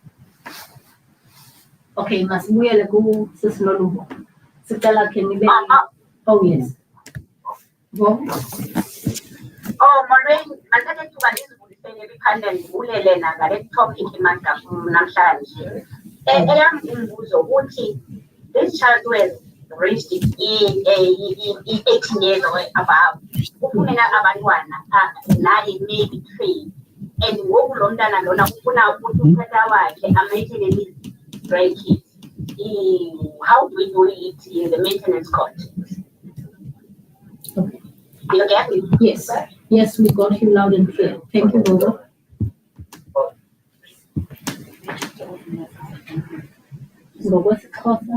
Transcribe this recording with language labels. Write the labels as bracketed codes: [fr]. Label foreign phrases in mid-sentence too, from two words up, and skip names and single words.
[xh] Okay, masibuyele kuSisinoluvo. Sicela khe nibe. [en] Oh yes. [xh] Go. Molweni, mandithathe ithuba ndizibulisele liphanda ndibulele nangale topic namhlanje. Eyam umbuzo uthi [en] this child was reached 18 years or above. [xh] Ufumene abantwana naye maybe 3. And ngoku lo mntana lona ufuna ukuthi utata wakhe amaintenance [en] stray kids. How do we do it in the maintenance court? Okay. You get me? Yes. Yes, we got you loud and clear. Thank you, Bobo. Bobo Sikhosa.